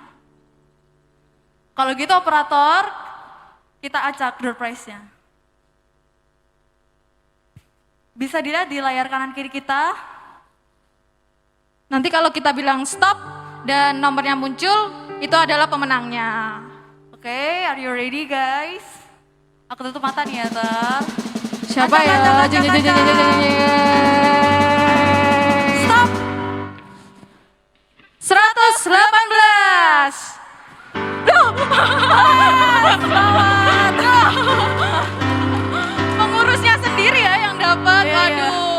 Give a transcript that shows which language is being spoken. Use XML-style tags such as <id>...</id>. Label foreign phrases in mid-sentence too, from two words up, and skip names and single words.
<id>Kalau gitu operator, kita acak</id> <en>door prize-</en> <id>nya. Bisa dilihat di layar kanan kiri kita. Nanti kalau kita bilang stop dan nomornya muncul, itu adalah pemenangnya. Oke,</id> <en>are you ready guys?</en> <id>Aku tutup mata nih ya, Ter. Siapa Acak, ya? acak, acak, Jeng, jeng, jeng, acak. jeng, jeng, jeng. Stop! 118. Pengurusnya sendiri ya yang dapat. Iya, iya. Waduh.</id>